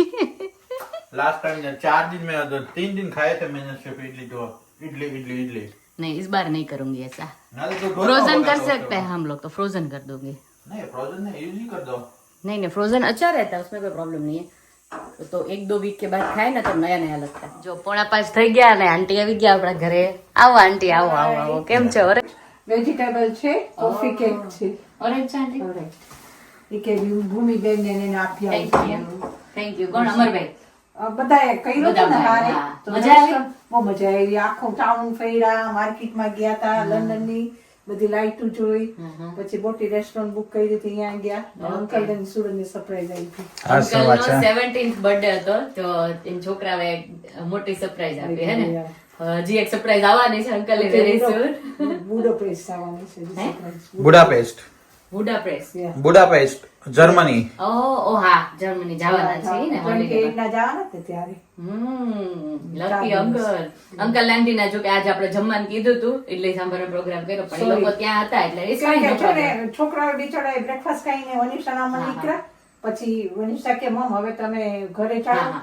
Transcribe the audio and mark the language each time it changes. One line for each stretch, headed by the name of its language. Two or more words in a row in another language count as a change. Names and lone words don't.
Hindi: लास्ट टाइम 4 दिन में 3 दिन खाए थे मैंने सिर्फ इडली। नहीं इस बार नहीं करूंगी ऐसा। तो फ्रोजन कर सकते हैं हम लोग, तो फ्रोजन कर दूंगी। नहीं फ्रोजन नहीं, यूज ही कर दो। नहीं फ्रोजन अच्छा रहता है, उसमें कोई प्रॉब्लम नहीं है। तो 1-2 वीक के बाद खाए ना तो नया लगता है।
Gujarati: जो 4:45 થઈ ગયા ને આંટી આવી ગયા આપણા ઘરે। આવો આંટી, આવો આવો આવો, કેમ છો? અરે વેજીટેબલ છે, કોફી કેક છે। ઓરેન્જ આંટી, એ કે ભૂમિબેન ને એને આપી
English: thank you.
Gujarati: કોણ? અમરભાઈ બધાએ કર્યું હતું ને હારે, તો મજા આવી? બહુ મજા આવી। આખો ટાઉન ફર્યા, માર્કેટમાં ગયા હતા, લંડનની બધી લાઈટો જોઈ, પછી મોટી રેસ્ટોરન્ટ બુક કરી હતી, ત્યાં ગયા। અંકલ ને સુરતની સરપ્રાઈઝ આવી હતી। અંકલનો 17th બર્થડે હતો, તો એન છોકરાએ મોટી સરપ્રાઈઝ આપી હે ને। હજી એક સરપ્રાઈઝ આવવાની છે અંકલ ની
English: very soon.
Gujarati: બુડાપેસ્ટ આવવાની છે સરપ્રાઈઝ। बुडापेस्ट जर्मनी। ઓ હાં જર્મની જવાના છે ને હોલિડે ના જવાના તે ત્યારે। લકી અંકલ આંટી ના જો કે આજે આપણે જમવાનું કીધું હતું એટલે સાંભળવાનો પ્રોગ્રામ કર્યો, પણ એ લોકો ત્યાં હતા એટલે એ છોકરાઓ બિચારા બ્રેકફાસ્ટ ખાઈને વનિશાળામાં નીકળ્યા, પછી વનિષ્ઠા કે મમ હવે તમે ઘરે ચાલો.